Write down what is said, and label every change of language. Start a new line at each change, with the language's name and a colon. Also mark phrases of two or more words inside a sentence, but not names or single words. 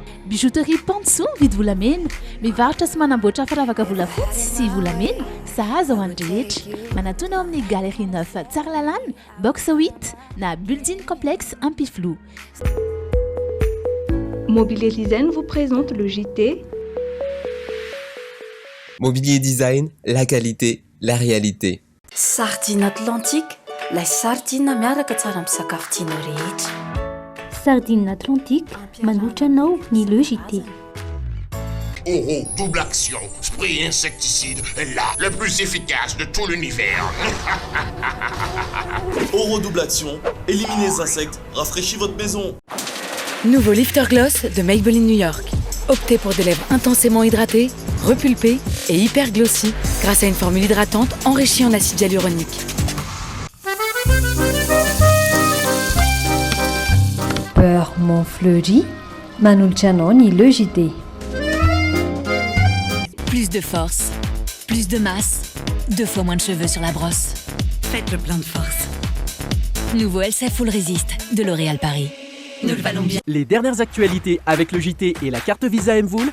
Malagasy: Bijouterie Pantsou mividy volamena, mivarotra sy manamboatra firavaka volafotsy sy volamena, sahaza ho an'ny rehetra. Manatona ao amin'ny Galerie 9 Tsaralalàna, box 8 na Building Complexe Ampiflou.
French: Mobilier Design vous présente le JT. Mobilier Design, la qualité, la réalité.
Malagasy: Sardine Atlantique,
French: la sardine
Malagasy: miaraka tsara amin'ny sakafo tianao rehetra. Sardine Atlantique, manolotra anao ny
French: le JT. Oh, double action, spray insecticide, là, le plus efficace de tout l'univers. Oro double action, éliminez les insectes, rafraîchis votre maison. Nouveau Lifter Gloss de Maybelline New York. Optez pour des lèvres intensément hydratées, repulpées et hyper glossy grâce à une formule hydratante enrichie en acide hyaluronique.
Malagasy: Beurre Montfleury, manolotra anao ny
French: le JT. Plus de force, plus de masse, 2 fois moins de cheveux sur la brosse. Faites le plein de force. Nouveau LCF Full Resist de L'Oréal Paris. Nous le valons bien. Les dernières actualités avec le JT et la carte Visa Mvoul.